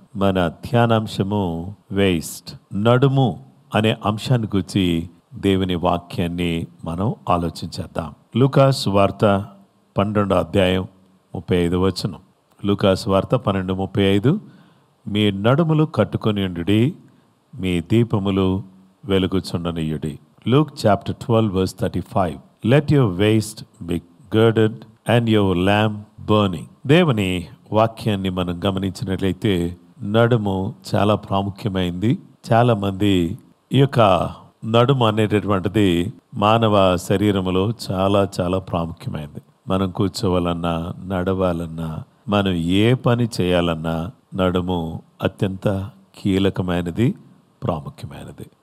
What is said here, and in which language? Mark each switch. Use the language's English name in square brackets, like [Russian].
[Telugu] మన ధ్యానాంశము వేస్ట్, నడుము అనే అంశాన్ని గురించి దేవుని వాక్యాన్ని మనం ఆలోచించేద్దాం. లూకాసు వార్త 12వ అధ్యాయం 35వ వచనం. లూకాసు వార్త 12:35. మీ నడుములు కట్టుకొని ఉండుడి, మీ దీపములు వెలుగుచుండనీయుడి. [English] Luke chapter 12 verse 35. Let your waist be girded and your lamp burning. [Telugu] దేవుని వాక్యాన్ని మనం గమనించినట్లయితే నడుము చాలా ప్రాముఖ్యమైంది. చాలా మంది ఈ యొక్క నడుము అనేటటువంటిది మానవ శరీరములో చాలా చాలా ప్రాముఖ్యమైనది. మనం కూర్చోవాలన్నా, నడవాలన్నా, మనం ఏ పని చేయాలన్నా నడుము అత్యంత కీలకమైనది, ప్రాముఖ్యమైనది.